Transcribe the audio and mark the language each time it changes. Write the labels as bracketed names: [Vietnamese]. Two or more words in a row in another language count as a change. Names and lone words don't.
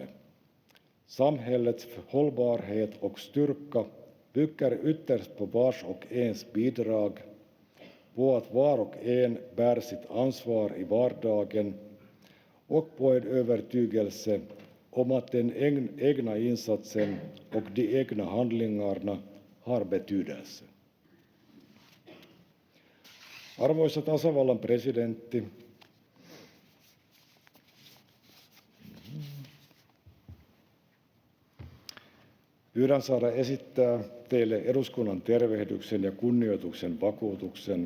[Swedish] Samhällets hållbarhet och styrka bygger ytterst på vars och ens bidrag, på att var och en bär sitt ansvar i vardagen och på en övertygelse om att den egna insatsen och de egna handlingarna har betydelse. [Finnish] Arvoisa tasavallan presidentti, pyydän saada esittää teille eduskunnan tervehdyksen ja kunnioituksen vakuutuksen.